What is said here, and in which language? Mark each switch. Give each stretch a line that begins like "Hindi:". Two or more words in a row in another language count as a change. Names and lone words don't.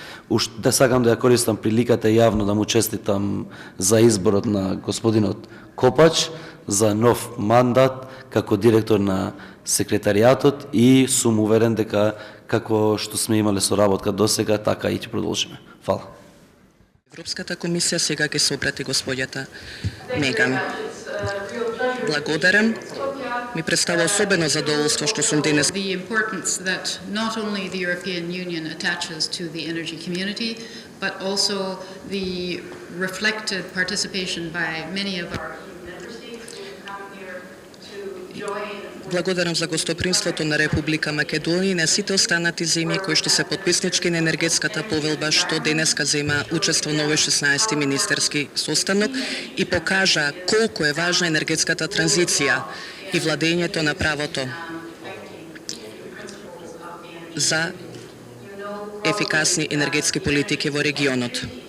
Macedonian: Да сакам да ја користам приликата јавно да му честитам за изборот на господинот Копач за нов мандат како директор на секретаријатот, и сум уверен дека како што сме имале соработка досега, така и ќе продолжиме. Фала. Европската комисија сега ќе се обрати господјата Меган. Благодарам. Ми представува особено задоволство што сум денес.
English: The importance that not only the European Union attaches to the energy community, but also the reflected participation by many of our member states who come here to join.
Macedonian: Благодарам за гостопримството на Република Македонија и на сите останати земји кои што се потписнички на енергетската повелба што денеска зема учество на овој 16-ти министерски состанок и покажа колку е важна енергетската транзиција и владењето на правото за ефикасни енергетски политики во регионот.